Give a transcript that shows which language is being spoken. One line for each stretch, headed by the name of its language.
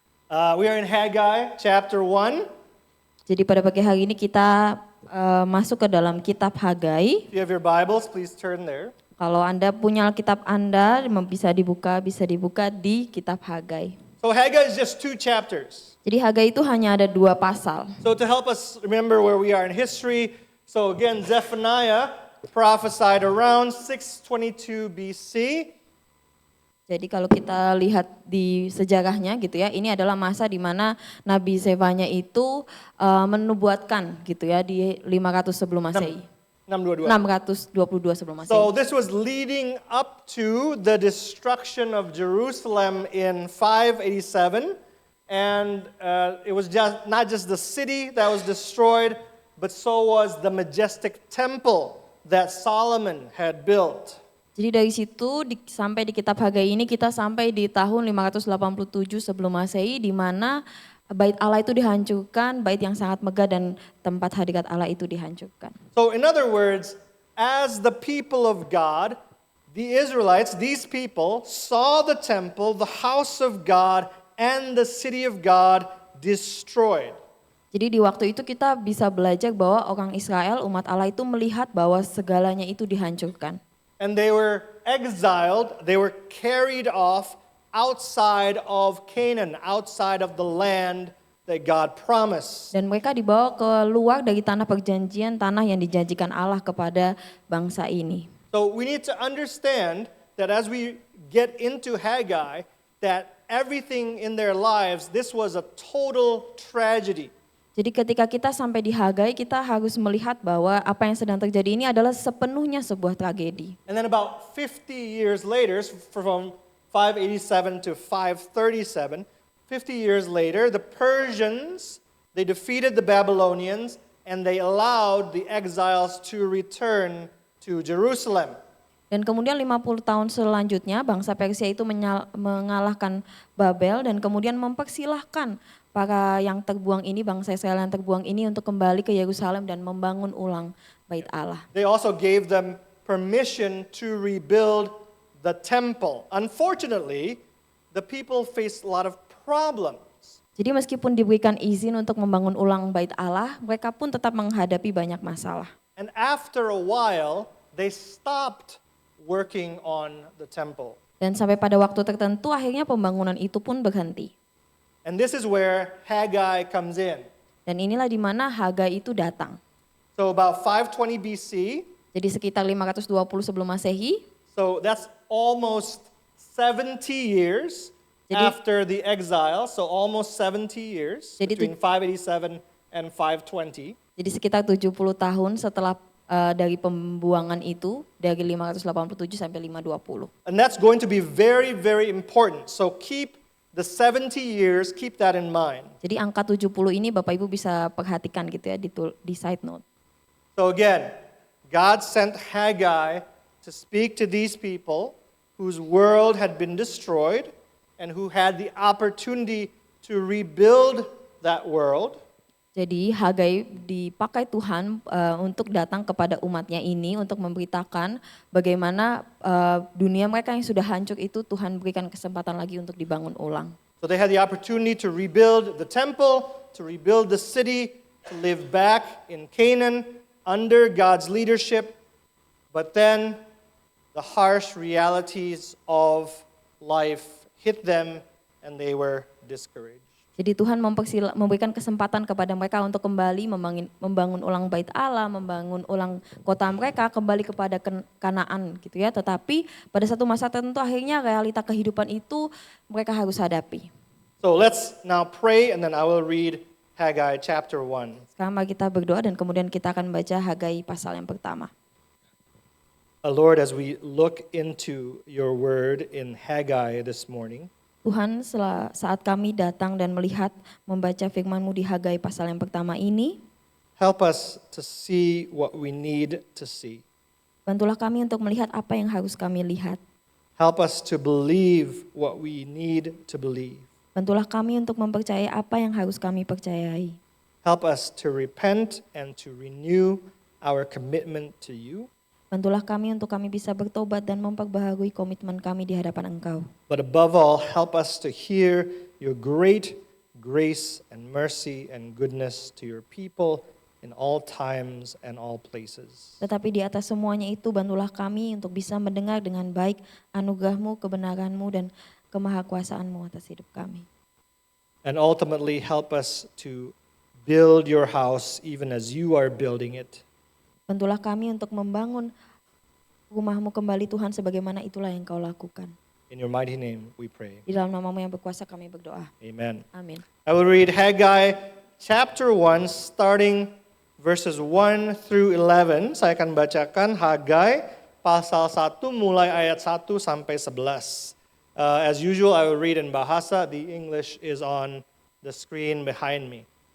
English: We are in Haggai chapter 1.
Indonesian: Jadi pada pagi hari ini kita masuk ke dalam kitab Hagai.
English: If you have your Bibles, please turn there.
Indonesian: Kalau Anda punya Alkitab Anda bisa dibuka di kitab Hagai.
English: So Haggai is just 2 chapters.
Indonesian: Jadi Hagai itu hanya ada 2 pasal.
English: So to help us remember where we are in history, so again, Zephaniah prophesied around 622 BC.
Indonesian: Jadi kalau kita lihat di sejarahnya gitu ya, ini adalah masa di mana Nabi Zephaniah itu menubuatkan gitu ya di 500 sebelum Masehi. 622 sebelum Masehi.
English: So this was leading up to the destruction of Jerusalem in 587, and it was not just the city that was destroyed, but so was the majestic temple that Solomon had built.
Indonesian: Jadi dari situ sampai di kitab Hagai ini kita sampai di tahun 587 sebelum Masehi di mana bait Allah itu dihancurkan, bait yang sangat megah dan tempat hadirat Allah itu dihancurkan.
English: So in other words, as the people of God, the Israelites, these people saw the temple, the house of God and the city of God destroyed.
Indonesian: Jadi di waktu itu kita bisa belajar bahwa orang Israel, umat Allah itu melihat bahwa segalanya itu dihancurkan.
English: And they were exiled, they were carried off outside of Canaan, outside of the land that God promised.
Indonesian: Dan mereka dibawa keluar dari tanah perjanjian, tanah yang dijanjikan Allah kepada bangsa ini.
English: So we need to understand that as we get into Haggai, that everything in their lives, this was a total tragedy.
Indonesian: Jadi ketika kita sampai di Hagai, kita harus melihat bahwa apa yang sedang terjadi ini adalah sepenuhnya sebuah tragedi.
English: And then about 50 years later, from 587 to 537, 50 years later, the Persians, they defeated the Babylonians and they allowed the exiles to return to Jerusalem.
Indonesian: Dan kemudian 50 tahun selanjutnya bangsa Persia itu mengalahkan Babel dan kemudian mempersilahkan para yang terbuang ini, bangsa Israel yang terbuang ini untuk kembali ke Yerusalem dan membangun ulang bait Allah.
English: They also gave them permission to rebuild the temple. Unfortunately, the people faced a lot of problems.
Indonesian: Jadi meskipun diberikan izin untuk membangun ulang bait Allah, mereka pun tetap menghadapi banyak masalah.
English: And after a while, they stopped working on the temple.
Indonesian: Dan sampai pada waktu tertentu akhirnya pembangunan itu pun berhenti.
English: And this is where Haggai comes in.
Indonesian: Dan inilah di mana Hagai itu datang.
English: So about 520 BC,
Indonesian: Jadi sekitar 520 sebelum Masehi.
English: so that's almost 70 years
Indonesian: Jadi-
English: after the exile, so almost 70 years
Indonesian: Jadi
English: between 587 and 520.
Indonesian: Jadi sekitar 70 tahun setelah dari pembuangan itu dari 587 sampai 520.
English: And that's going to be very, very important. So keep the 70 years, keep that in mind.
Indonesian: Jadi angka 70 ini Bapak Ibu bisa perhatikan gitu ya di side note.
English: So again, God sent Haggai to speak to these people whose world had been destroyed and who had the opportunity to rebuild that world.
Indonesian: Jadi Hagai dipakai Tuhan untuk datang kepada umatnya ini untuk memberitakan bagaimana dunia mereka yang sudah hancur itu Tuhan berikan kesempatan lagi untuk dibangun ulang.
English: So they had the opportunity to rebuild the temple, to rebuild the city, to live back in Canaan under God's leadership. But then the harsh realities of life hit them and they were discouraged.
Indonesian: Jadi Tuhan memberikan kesempatan kepada mereka untuk kembali membangun ulang bait Allah, membangun ulang kota mereka, kembali kepada Kanaan gitu ya. Tetapi pada satu masa tertentu akhirnya realita kehidupan itu mereka harus hadapi.
English: So let's now pray and then I will read Haggai chapter 1.
Indonesian: Sekarang mari kita berdoa dan kemudian kita akan baca Hagai pasal yang pertama.
English: Lord, as we look into your word in Haggai this morning,
Indonesian: Tuhan, saat kami datang dan melihat membaca firman-Mu di Hagai pasal yang pertama ini,
English: help us to see what we need to see.
Indonesian: bantulah kami untuk melihat apa yang harus kami lihat.
English: Help us to believe what we need to believe.
Indonesian: Bantulah kami untuk mempercayai apa yang harus kami percayai.
English: Help us to repent and to renew our commitment to you.
Indonesian: Bantulah kami untuk kami bisa bertobat dan memperbaharui komitmen kami di hadapan Engkau.
English: But above all, help us to hear your great grace and mercy and goodness to your people in all times and all places.
Indonesian: Tetapi di atas semuanya itu bantulah kami untuk bisa mendengar dengan baik anugerah-Mu, kebenaran-Mu, dan kemahakuasaan-Mu atas hidup kami.
English: And ultimately help us to build your house even as you are building it.
Indonesian: Bantulah kami untuk membangun rumah-Mu kembali Tuhan sebagaimana itulah yang Kau lakukan.
English: In your mighty name we pray.
Indonesian: Di dalam nama-Mu yang berkuasa kami berdoa.
English: Amen.
Indonesian: Amin.
English: I will read Haggai chapter 1 starting verses 1 through 11.
Indonesian: Saya akan bacakan Haggai pasal 1 mulai ayat 1 sampai 11.
English: As usual I will read in bahasa. The English is on the screen behind me.